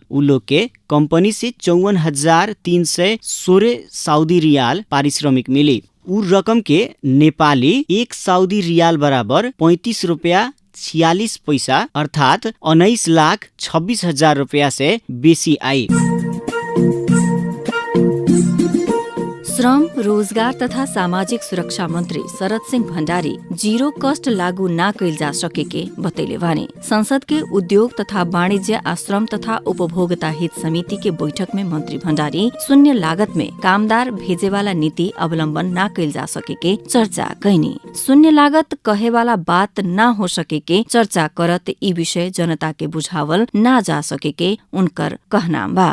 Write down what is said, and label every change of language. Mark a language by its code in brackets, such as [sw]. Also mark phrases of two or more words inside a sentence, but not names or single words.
[bho] उ लोग के कंपनी से 54,316 सऊदी रियाल पारिश्रमिक मिली। उ रकम के नेपाली 1 सऊदी रियाल बराबर 35 रुपया 46 पैसा अर्थात 19,26,000 रुपया से बेसी आई। श्रम, रोजगार तथा सामाजिक सुरक्षा मंत्री शरद सिंह भण्डारी [en] zero cost [bho] लागू ना कइल जा सके के बतैले बानी। संसद के उद्योग तथा वाणिज्य आ श्रम तथा उपभोक्ता हित समिति के बैठक में मंत्री भण्डारी शून्य लागत में कामदार भेजे वाला नीति अवलंबन ना कइल जा सके के चर्चा कैनी। शून्य लागत कहे वाला बात ना हो सके के चर्चा करत ई विषय जनता के बुझावल ना जा सके के उनकर कहना बा।